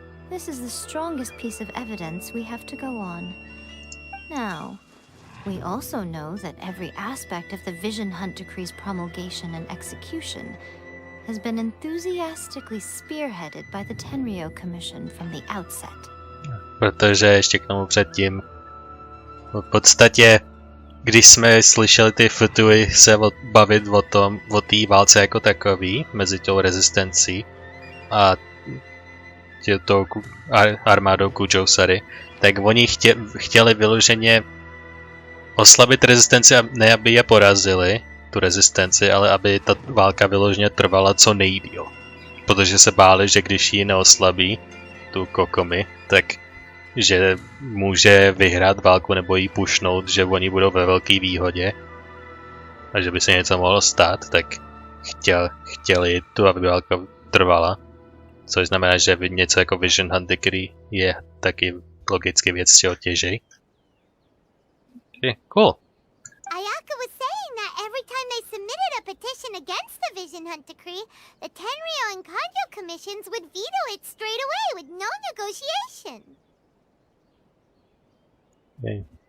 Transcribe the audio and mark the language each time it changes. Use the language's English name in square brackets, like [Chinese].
[English] This is the strongest piece of evidence we have to go on. Now, we also know that every aspect of the Vision Hunt Decree's promulgation and execution has been enthusiastically spearheaded by the Tenryou Commission from the outset. [Czech] Protože ještě k tomu předtím, v podstatě, když jsme slyšeli ty futury se bavit o té válce jako takový, mezi tou rezistencí a tou armádou Kujou Sary, tak oni chtěli vyloženě oslabit rezistenci a ne aby je porazili, tu rezistenci, ale aby ta válka vyloženě trvala co nejdýl. protože se báli, že když ji neoslabí, tu Kokomi, tak že může vyhrát válku nebo jí pušnout, že oni budou ve velké výhodě a že by se něco mohlo stát, tak chtěli tu, aby válka trvala. Což znamená, že něco jako Vision Hunt Decree je taky logicky věc, z čeho těží. [English] Cool. Ayaka was saying that every time they submitted a petition against the Vision Hunt Decree, the Tenryou and Kanjo commissions would veto it straight away with no negotiation. Okay.